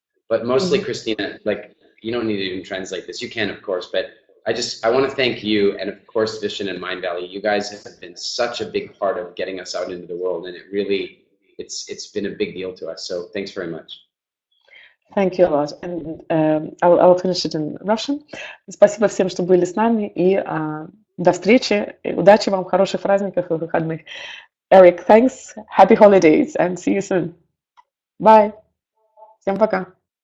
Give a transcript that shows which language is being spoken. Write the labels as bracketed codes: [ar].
[en] But mostly, Christina, you don't need to even translate this. You can, of course, but I want to thank you, and of course, Vision and Mind Valley. You guys have been such a big part of getting us out into the world, and it's been a big deal to us. So thanks very much. Thank you a lot. And I'll finish it in Russian. [ru] Спасибо всем, что были с нами, и до встречи. Удачи вам, хороших праздников и выходных. [en] Eric, thanks. Happy holidays, and see you soon. Bye. [ru] Всем пока.